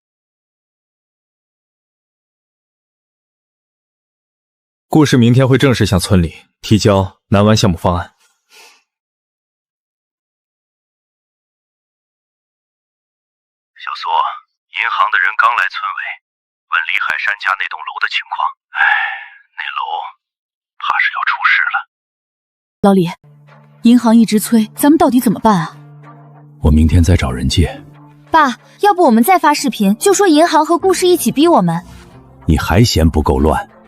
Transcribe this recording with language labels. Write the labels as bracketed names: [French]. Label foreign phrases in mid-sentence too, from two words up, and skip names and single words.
[Chinese] 顧氏明天會正式向村裡提交南灣項目方案。小蘇，銀行的人剛來村委，問李海山家那栋楼的情况，那楼怕是要出事了。老李，银行一直催，咱们到底怎么办啊？我明天再找人借。爸，要不我们再发视频，就说银行和顾氏一起逼我们。你还嫌不够乱？